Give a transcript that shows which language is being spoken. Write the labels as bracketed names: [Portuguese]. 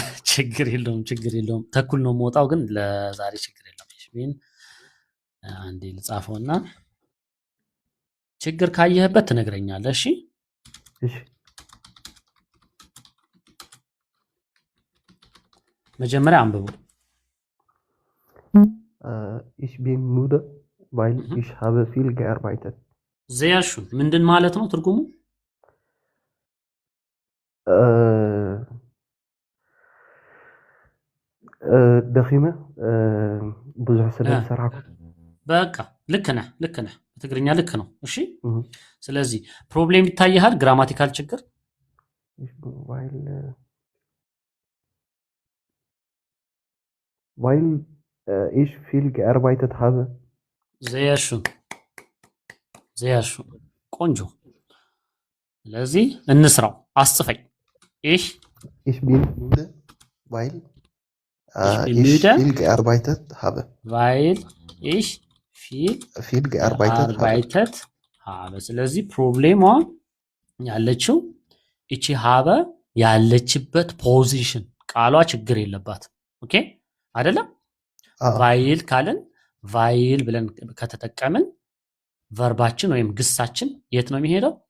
[Amharic] ችግር የለውም። ተኩል ነው የምወጣው፣ ግን ለዛሬ ችግር የለውም። እሺ አንዴ ልጻፈውና ችግር ካየህበት ትነግረኛለህ። እሺ መጀመሪያ አንብቡ። [German] Ich bin müde, weil ich habe viel gearbeitet. sehr schön [Amharic] ምንድን ማለት ነው ትርጉሙ? [Tigrinya] ደኺመ ብዙሕ ስለዝሰርሐኩ [Amharic] በቃ ልክ ነህ በትግርኛ ልክ ነው። እሺ ስለዚህ ፕሮብሌም ይታይሃል፣ ግራማቲካል ችግር [German] weil ich viel gearbeitet habe. sehr schön [Amharic] ቆንጆ። ስለዚህ እንስራው፣ አስጽፈኝ። [German] ich bin müde, weil ich viel gearbeitet habe. weil ich viel gearbeitet [Amharic] habe። ስለዚህ ፕሮብሌሟ ያለችው እቺ ሀበ ያለችበት ፖዚሽን ቃሏ ችግር የለባትም። ኦኬ አይደለም? ቫይል ካልን ቫይል ብለን ከተጠቀምን ቨርባችን ወይም ግሳችን የት ነው የሚሄደው?